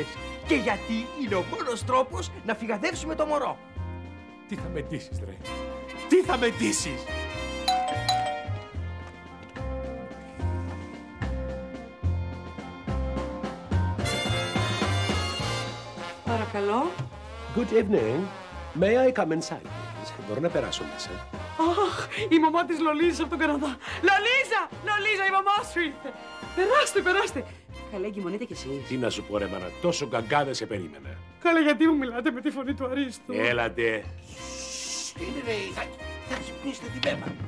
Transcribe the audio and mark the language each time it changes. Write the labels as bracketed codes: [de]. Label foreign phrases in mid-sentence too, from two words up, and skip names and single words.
[el] Και γιατί είναι ο μόνος τρόπος να φυγαδεύσουμε το μωρό. Τι θα με ντύσεις, ρε. Τι θα με ντύσεις. Παρακαλώ. [en] Good evening. May I come inside, please? [el] Μπορώ να περάσω μέσα. Αχ, η μαμά της Λολίζας από τον Καναδά. Λολίζα, η μαμά σου ήρθε. Περάστε. Καλέ, εγκυμονείτε κι εσείς. Τι να σου πω, ρε μάνα, τόσο γκαγκά δεν σε περίμενα. Καλέ, γιατί μου μιλάτε με τη φωνή του Αρίστου. Έλατε. Είναι ρε, θα ξυπνήσετε την πέμπα.